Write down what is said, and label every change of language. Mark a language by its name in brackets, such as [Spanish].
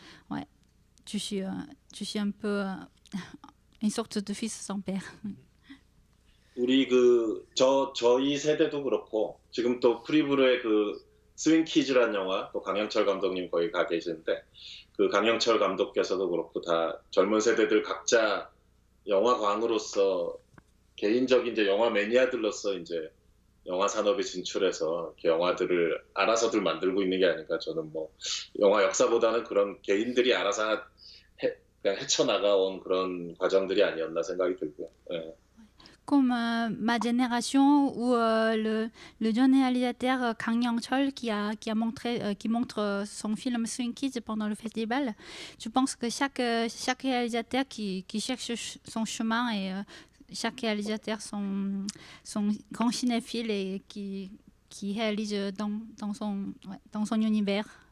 [French] Ouais, je suis un peu une sorte de fils sans père. [Korean] 우리 저희 세대도 그렇고 지금 또 프리브루의 그 스윙키즈라는 영화 또 강영철 감독님 거기 가 계시는데 그 강영철 감독께서도 그렇고 다 젊은 세대들 각자 영화광으로서 개인적인 이제 영화 매니아들로서 이제 영화 산업에 진출해서 이렇게 영화들을 알아서들 만들고 있는 게 아닌가. 저는 뭐 영화 역사보다는 그런 개인들이 알아서 그냥 헤쳐나가온 그런 과정들이 아니었나 생각이 들고요. 네. [French] Comme ma génération ou le jeune réalisateur Kang Young-chol qui montre son film Swing Kids pendant le festival, je pense que chaque réalisateur qui cherche son chemin et chaque réalisateur son grand cinéphile et qui réalise dans son univers.